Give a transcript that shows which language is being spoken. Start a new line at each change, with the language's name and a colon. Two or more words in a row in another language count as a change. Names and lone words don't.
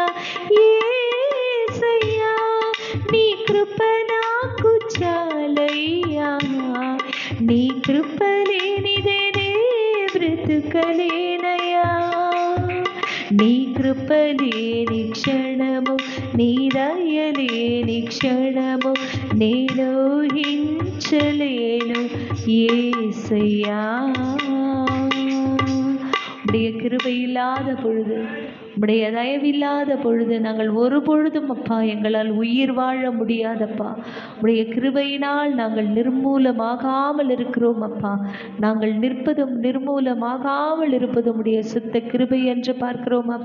Telugu: యేసయ్యా నీ కృప నాకు చాలయ్యా, నీ కృప లేనిదే నే బ్రతకలేనయ్యా. నీ కృప లేని క్షణము నీ దయ లేని క్షణము నేను ఊహించలేను యేசய்யா.
Tamil: உடைய கிருபை இல்லாத பொழுது, உடைய தயவில்லாத பொழுது நாங்கள் ஒரு பொழுதும் அப்பா எங்களால் உயிர் வாழ முடியாதப்பா. உடைய கிருபையினால் நாங்கள் நிர்மூலமாகாமல் இருக்கிறோம் அப்பா. நாங்கள் நிற்பதும் நிர்மூலமாகாமல் இருப்பதும் உடைய சுத்த கிருபை என்று பார்க்கிறோம் அப்பா.